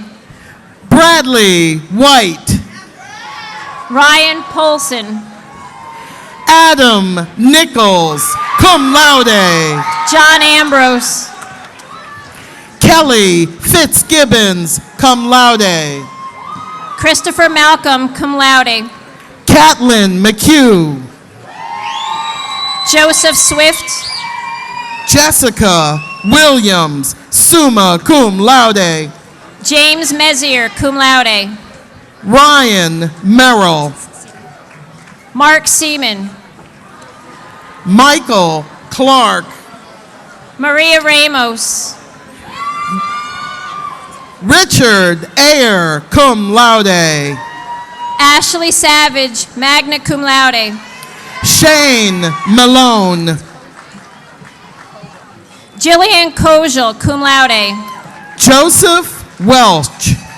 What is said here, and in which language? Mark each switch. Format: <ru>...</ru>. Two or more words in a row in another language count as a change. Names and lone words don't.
<en>Bradley White. Ryan Polson. Adam Nichols,</en> <la>cum laude.</la> <en>John Ambrose. Kelly Fitzgibbons,</en> <la>cum laude.</la> <en>Christopher Malcolm,</en> <la>cum laude.</la> <en>Catlin McHugh. Joseph Swift. Jessica Williams,</en> <la>summa cum laude.</la> <en>James Mezier,</en> <la>cum laude.</la> <en>Ryan Merrill. Mark Seaman. Michael Clark. Maria Ramos. Richard Ayer,</en> <la>cum laude.</la> <en>Ashley Savage,</en> <la>magna cum laude.</la> <en>Shane Malone. Jillian Kojal,</en> <la>cum laude.</la> <en>Joseph Welch.</en>